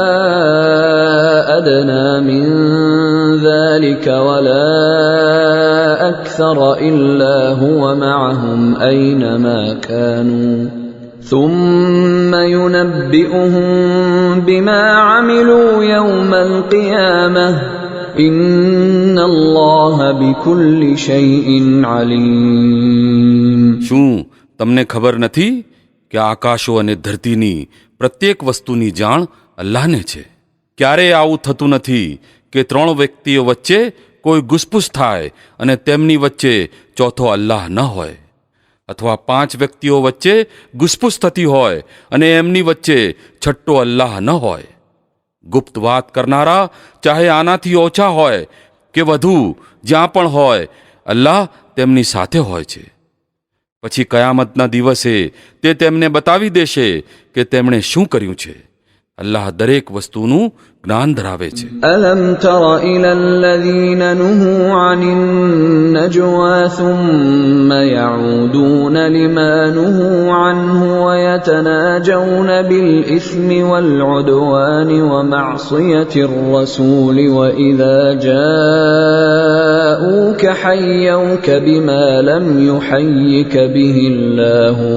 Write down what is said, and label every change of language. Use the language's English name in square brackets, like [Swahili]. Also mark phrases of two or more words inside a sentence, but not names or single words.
[Arabic] أدنى من ذلك ولا أكثر إلا هو معهم أينما كانوا ثم ينبئهم بما عملوا يوم القيامة إن الله بكل شيء عليم. [Gujarati] શું તમને ખબર નથી કે આકાશો અને ધરતીની પ્રત્યેક વસ્તુની જાણ અલ્લાહને છે? ક્યારેય આવું થતું નથી કે ત્રણ વ્યક્તિઓ વચ્ચે કોઈ ગુસપુસ થાય અને તેમની વચ્ચે ચોથો અલ્લાહ ન હોય, અથવા પાંચ વ્યક્તિઓ વચ્ચે ગુસપુસ થતી હોય અને એમની વચ્ચે છઠ્ઠો અલ્લાહ ન હોય. ગુપ્ત વાત કરનારા ચાહે આનાથી ઓછા હોય કે વધુ, જ્યાં પણ હોય અલ્લાહ તેમની સાથે હોય છે. પછી કયામતના દિવસે તે તેમને બતાવી દેશે કે તેમણે શું કર્યું છે. અલ્લાહ દરેક વસ્તુનું જ્ઞાન ધરાવે છે. [Arabic] ألم تر إلى الذين نهوا عن النجوى ثم يعودون لما نهوا عنه ويتناجون بالإثم والعدوان ومعصية الرسول وإذا جاءوك حيوك بما لم يحيك به الله